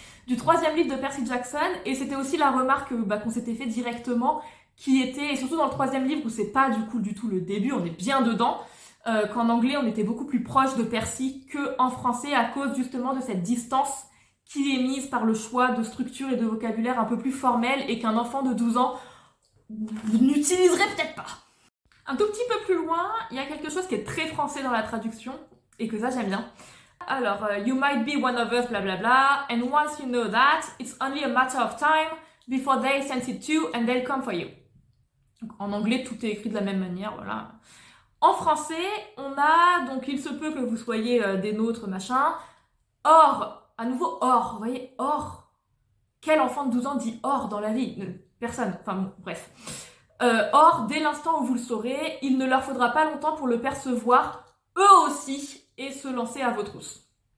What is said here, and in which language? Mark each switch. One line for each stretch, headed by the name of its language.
French: Du 3e livre de Percy Jackson, et c'était aussi la remarque qu'on s'était fait directement, qui était, et surtout dans le 3e livre où c'est pas du tout le début, on est bien dedans, qu'en anglais on était beaucoup plus proche de Percy qu'en français à cause justement de cette distance qui est mise par le choix de structure et de vocabulaire un peu plus formel et qu'un enfant de 12 ans n'utiliserait peut-être pas. Un tout petit peu plus loin, il y a quelque chose qui est très français dans la traduction et que ça j'aime bien.
English: Alors, you might be one of us, blablabla, and once you know that, it's only a matter of time before they sense it too and they'll come for you.
French: Donc, en anglais, tout est écrit de la même manière, voilà. En français, on a, donc il se peut que vous soyez des nôtres, machin. Or, à nouveau, or, vous voyez, or. Quel enfant de 12 ans dit or dans la vie? Personne, enfin bon, bref. Or, dès l'instant où vous le saurez, il ne leur faudra pas longtemps pour le percevoir, eux aussi, et se lancer à vos trousses.